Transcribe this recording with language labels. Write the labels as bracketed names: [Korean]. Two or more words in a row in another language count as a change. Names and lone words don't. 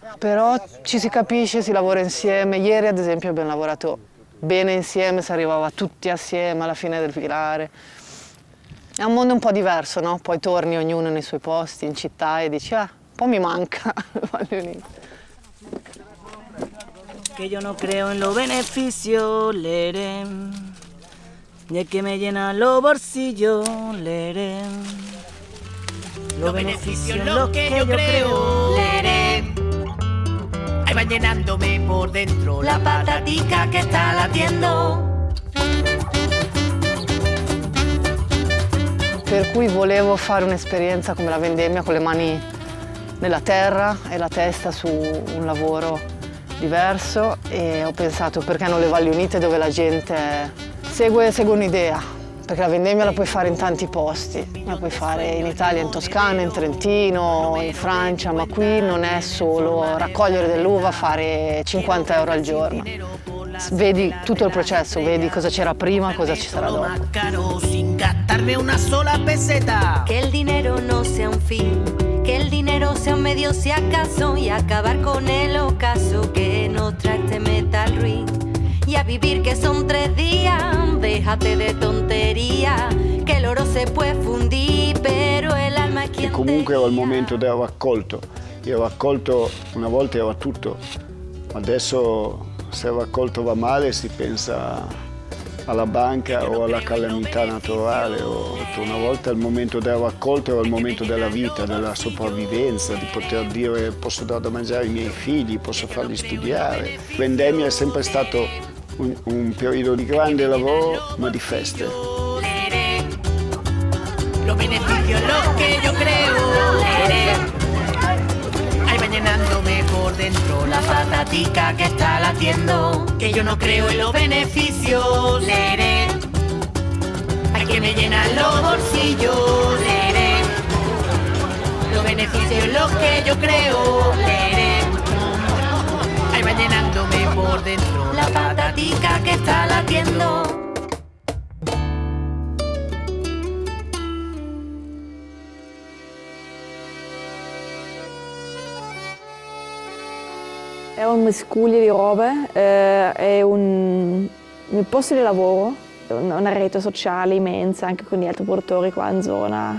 [Italian] Però ci si capisce, si lavora insieme. Ieri ad esempio abbiamo lavorato bene insieme, si arrivava tutti assieme alla fine del filare. È un mondo un po' diverso, no? Poi torni ognuno nei suoi posti, in città e dici, un po' mi manca. [Spanish] que yo no creo en los beneficios, leré. Y es que me llena los bolsillos, leré. Los beneficios los que yo creo, leré. Ahí van llenándome por dentro la patatica che sta latiendo. [Italian] Per cui volevo fare un'esperienza come la vendemmia con le mani nella terra e la testa su un lavoro diverso e ho pensato perché non le Valli Unite dove la gente segue un'idea, perché la vendemmia la puoi fare in tanti posti, la puoi fare in Italia, in Toscana, in Trentino, in Francia, ma qui non è solo raccogliere dell'uva, fare 50 euro al giorno. Vedi tutto il processo, vedi cosa c'era prima, cosa ci sarà dopo. [Spanish] Sin gastarme una sola peseta. Que el dinero no sea un fin, que el dinero sea un medio si acaso y acabar con el ocaso que nos trae este metal ruin. Y a vivir que son 3 días, déjate de tontería, que el oro se puede fundir, pero el alma es quien. [Italian] E comunque era il momento del raccolto. Il raccolto una volta era tutto, adesso se il raccolto va male si pensa alla banca o alla calamità naturale. Una volta il momento del raccolto era il momento della vita, della sopravvivenza, di poter dire posso dare da mangiare ai miei figli, posso farli studiare. Vendemmia è sempre stato un periodo di grande lavoro ma di feste. [Spanish] Los beneficios los que yo creo, leré. Ahí va llenándome por dentro la patatica que está latiendo. Que yo no creo en los beneficios, leré. Hay que me llenan los bolsillos, leré. Los beneficios los que yo creo, leré. Ahí va llenándome por dentro la patatica que está latiendo. [Italian] È un miscuglio di robe, è un posto di lavoro, una rete sociale immensa anche con gli altri produttori qua in zona.